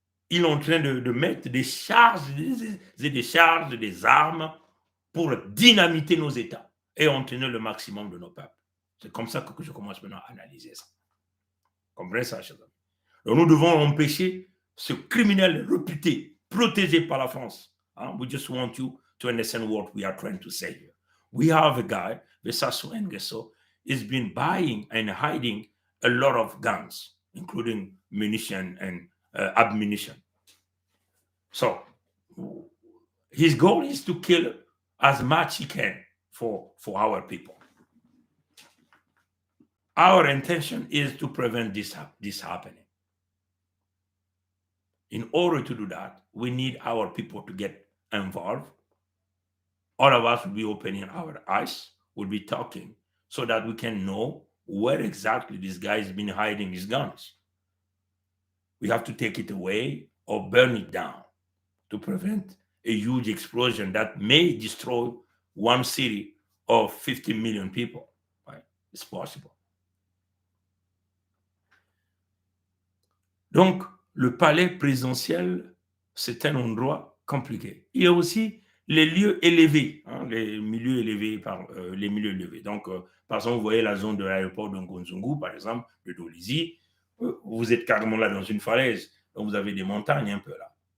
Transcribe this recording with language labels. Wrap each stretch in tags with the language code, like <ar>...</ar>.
<fr>Il est en train de mettre des charges et des charges, des armes pour dynamiter nos États et entraîner le maximum de nos peuples. C'est comme ça que je commence maintenant à analyser ça. Comprenez ça, chers amis? Donc, nous devons empêcher ce criminel réputé, protégé par la France. Hein?</fr> <en>We just want you to understand what we are trying to say here. We have a guy, Sassou Nguesso, has been buying and hiding a lot of guns. including munition and ammunition. So his goal is to kill as much he can for our people. Our intention is to prevent this happening. In order to do that, we need our people to get involved. All of us will be opening our eyes, will be talking, so that we can know where exactly this guy has been hiding his guns. We have to take it away or burn it down to prevent a huge explosion that may destroy one city of 50 million people. Right? It's possible.</en> <fr>Donc, le palais présidentiel, c'est un endroit compliqué. Il y a aussi les lieux élevés, hein, les milieux élevés. Donc, par exemple, vous voyez la zone de l'aéroport de Ngonzungu, par exemple, de Dolisie, vous êtes carrément là dans une falaise, donc vous avez des montagnes un peu là.</fr>